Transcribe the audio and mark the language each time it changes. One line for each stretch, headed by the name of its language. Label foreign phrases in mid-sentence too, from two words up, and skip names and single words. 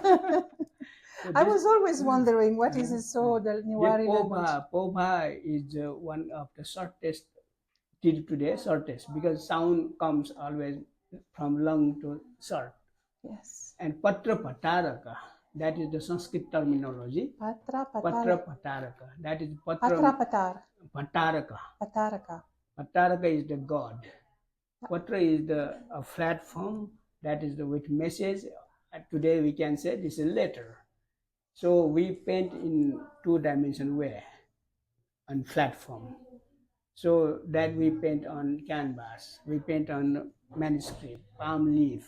English: I was always wondering what is it so the Newari language. Paubhā is one of the shortest till today, shortest, because sound comes always from long to short. Yes. And Patra Pataraka, that is the Sanskrit terminology. Patra Patra Patar. Pataraka, that is Patra Patar. Pataraka. Pataraka. Pataraka is the god. Patra is the flat form, that is the with message. Today we can say this is letter. So we paint in two-dimensional way on flat form. So that we paint on canvas, we paint on manuscript, palm leaf.